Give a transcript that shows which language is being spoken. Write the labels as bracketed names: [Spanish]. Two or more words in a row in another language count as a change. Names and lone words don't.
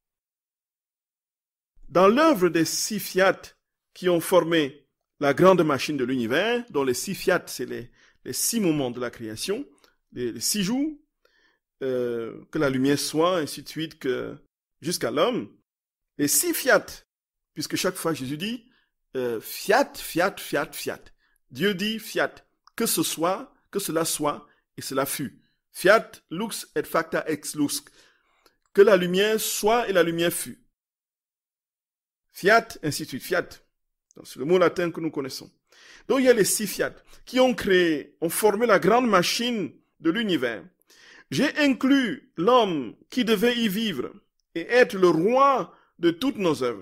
[French] Dans l'œuvre des 6 fiat qui ont formé la grande machine de l'univers, dont les 6 fiat, c'est les 6 moments de la création, les 6 jours, que la lumière soit, ainsi de suite, jusqu'à l'homme, les 6 fiat, puisque chaque fois Jésus dit, [Latin] fiat, fiat, fiat, fiat. [French] Dieu dit fiat, que ce soit, que cela soit, et cela fut. [Latin] Fiat, lux et facta ex lux. [French] Que la lumière soit et la lumière fut. Fiat, ainsi de suite, fiat. C'est le mot latin que nous connaissons. Donc il y a les 6 fiat qui ont formé la grande machine de l'univers. J'ai inclus l'homme qui devait y vivre et être le roi de toutes nos œuvres.